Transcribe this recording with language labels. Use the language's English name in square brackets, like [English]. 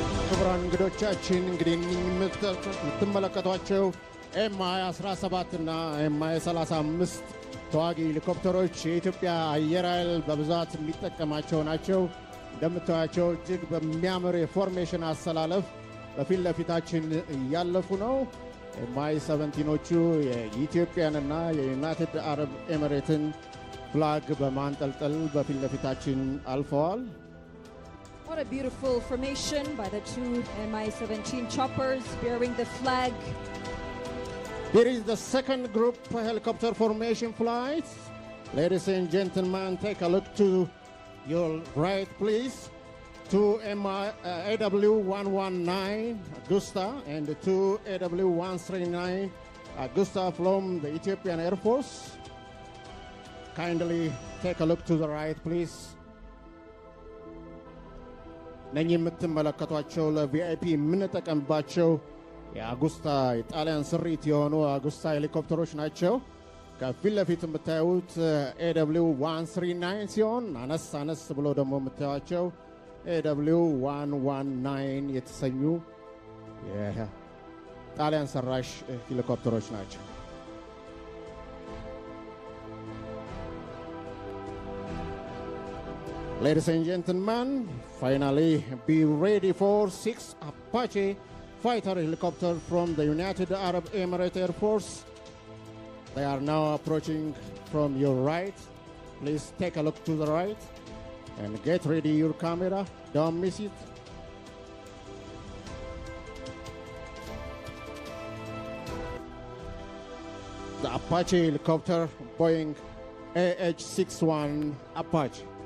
[Amharic] ክቡራን እንግዶቻችን እንግዲህ የምትመለከቷቸው Mi-17 እና Mi-35 ተዋጊ ሄሊኮፕተሮች የኢትዮጵያ አየር ኃይል በብዛት የሚጠቀማቸው ናቸው። እንደምታዩቸው እጅግ በሚያምር የፎርሜሽን አሰላለፍ በፊት ለፊታችን እያለፉ ነው። Mi-17ኖቹ የኢትዮጵያንና የዩናይትድ አረብ ኤሚሬትን ፍላግ በማንጠልጠል በፊት ለፊታችን አልፈዋል። [English] What a beautiful formation by the 2 Mi-17 choppers bearing the flag. Here is the second group helicopter formation flight. Ladies and gentlemen, take a look to your right, please. 2 AW119 Augusta and 2 AW139 Augusta from the Ethiopian Air Force. Kindly take a look to the right, please. [Amharic] ነኝ የምትመለከቷቸው ለቪአይፒ የምንጠቀምባቸው የአጉስታ የጣሊያን ስሪት የሆኑ አጉስታ ሄሊኮፕተሮች ናቸው። ከፊት ለፊት የምታዩት AW139 ሲሆን አነስ ብሎ ደግሞ የምታዩቸው AW119 የተሰኙ የጣሊያን ሰራሽ ሄሊኮፕተሮች ናቸው። [English] Ladies and gentlemen, finally be ready for 6 Apache fighter helicopters from the United Arab Emirates Air Force. They are now approaching from your right. Please take a look to the right and get ready your camera. Don't miss it. The Apache helicopter, Boeing AH-61 Apache.